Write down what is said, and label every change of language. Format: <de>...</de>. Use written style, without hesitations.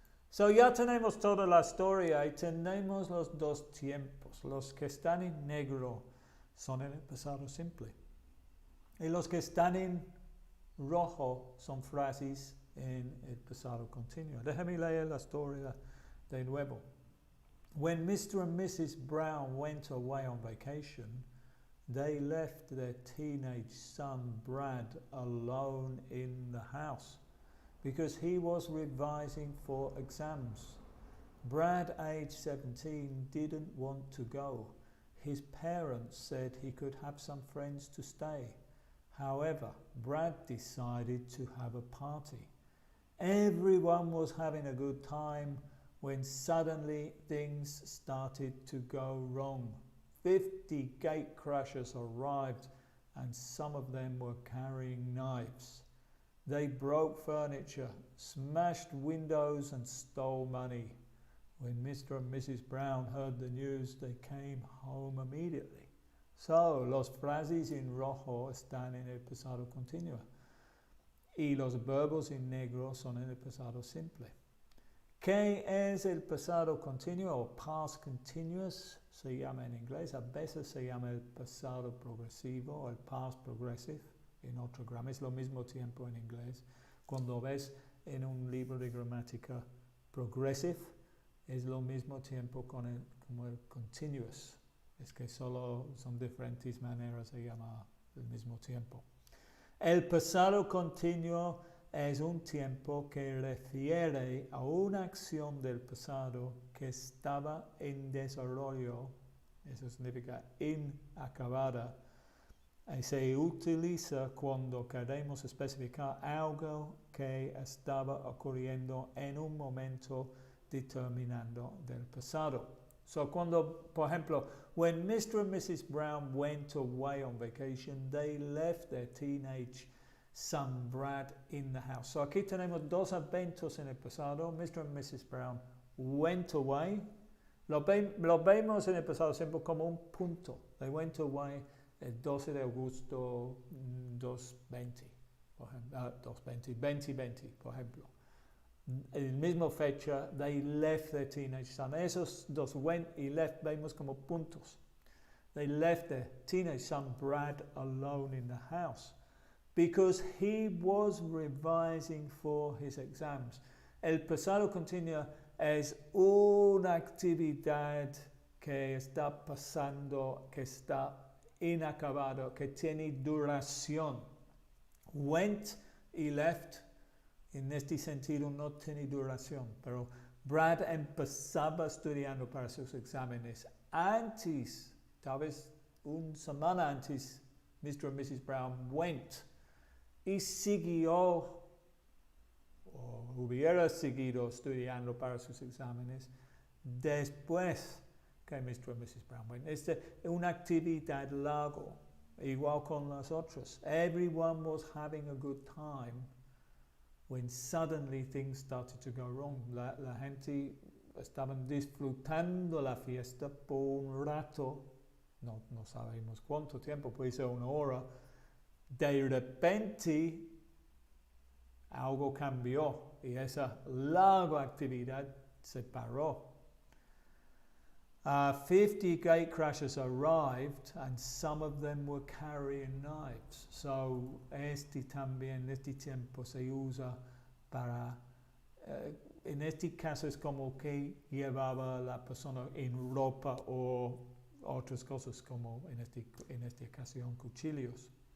<es>So, ya tenemos toda la historia y tenemos los dos tiempos. Los que están en negro son en el pasado simple. Y los que están en rojo son frases en el pasado continuo. Déjame leer la historia de nuevo.</es> <en>When Mr. and Mrs. Brown went away on vacation, they left their teenage son Brad alone in the house because he was revising for exams. Brad, age 17, didn't want to go. His parents said he could have some friends to stay. However, Brad decided to have a party. Everyone was having a good time when suddenly things started to go wrong. 50 gate crashers arrived and some of them were carrying knives. They broke furniture, smashed windows and stole money. When Mr. and Mrs. Brown heard the news, they came home immediately.</en> <es>So, los frases en rojo están en el pasado continuo y los verbos en negro son en el pasado simple. ¿Qué es el pasado continuo o past continuous? Se llama en inglés. A veces se llama el pasado progresivo o el past progressive. En otro grammar es lo mismo tiempo en inglés. Cuando ves en un libro de gramática progressive, es lo mismo tiempo como el continuous. Es que solo son diferentes maneras de llamar el mismo tiempo. El pasado continuo es un tiempo que refiere a una acción del pasado que estaba en desarrollo, eso significa inacabada, y se utiliza cuando queremos especificar algo que estaba ocurriendo en un momento determinado del pasado. So cuando, por ejemplo,</es> <en>when Mr. and Mrs. Brown went away on vacation, they left their teenage son Brad in the house.</en> <es>So aquí tenemos dos eventos en el pasado. Mr. and Mrs.</es> <en>Brown went away.</en> <es>Lo vemos en el pasado siempre como un punto.</es> <en>They went away</en> <es>el 12 de agosto 2020, por ejemplo, 2020, por ejemplo. El mismo fecha,</es> <en>they left their teenage son.</en> <es>Esos dos, went y left, vemos como puntos.</es> <en>They left their teenage son Brad alone in the house because he was revising for his exams.</en> <es>El pasado continuo es una actividad que está pasando, que está inacabado, que tiene duración. Went y left, en este sentido no tiene duración, pero Brad empezaba estudiando para sus exámenes. Antes, tal vez una semana antes, Mr. and Mrs. Brown went y siguió, o hubiera seguido estudiando para sus exámenes después que Mr. and Mrs. Brown went. Es una actividad larga, igual con las otras.</es> <en>Everyone was having a good time when suddenly things started to go wrong.</en> <es>La gente estaban disfrutando la fiesta por un rato, no sabemos cuánto tiempo, puede ser una hora. De repente algo cambió y esa larga actividad se paró.</es> <en>50 gatecrashers arrived and some of them were carrying knives.</en> <es>So este tiempo se usa para, en este caso es como que llevaba la persona en ropa o otras cosas como en esta ocasión cuchillos.</es>